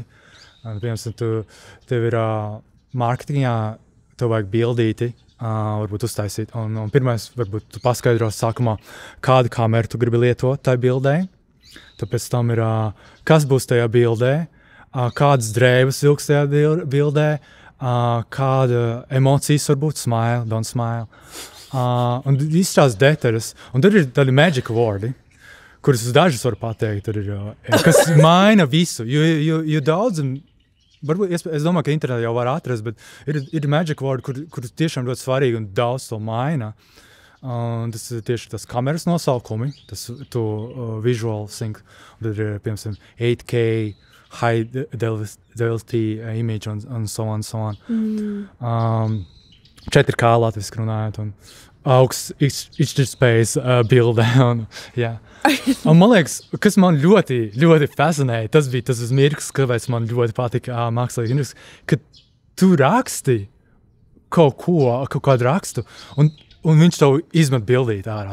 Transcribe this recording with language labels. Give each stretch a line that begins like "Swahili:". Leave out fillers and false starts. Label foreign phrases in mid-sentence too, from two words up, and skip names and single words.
Latvian: Piemēram, tev ir mārketingā, tev vajag bildīti, varbūt uztaisīt. Un pirmais, varbūt tu paskaidro sākumā, kādu kameru tu gribi lietot tai bildē. Tad pēc tam ir, kas būs tajā bildē, kādas drēbes vilks tajā bildē, kāda emocijas varbūt,
English: smile, don't smile.
Latvian: Un izstrās detaļas. Un tad ir tādi
English: magic wordi,
Latvian: kurus dažus var pateikt, kas maina visu. Jo daudz, varbūt, es domāju, ka internetā jau var atrast, bet ir
English: magic word,
Latvian: kur tiešām ļoti svarīgi un daudz to maina. Tas ir tieši tas kameras nosaukumi, tas
English: visual sync,
Latvian: tad ir, piemēram,
English: 8K, high fidelity image un so on.
Latvian: 4K latviski runājot un augsts izšķirtspējas bildē. Un man liekas, kas man ļoti, ļoti fascinēja, tas bija tas mirklis, kāpēc man ļoti patika mākslīgi indeksi, ka tu raksti kaut kādu rakstu, un viņš tev izmet bildīt ārā.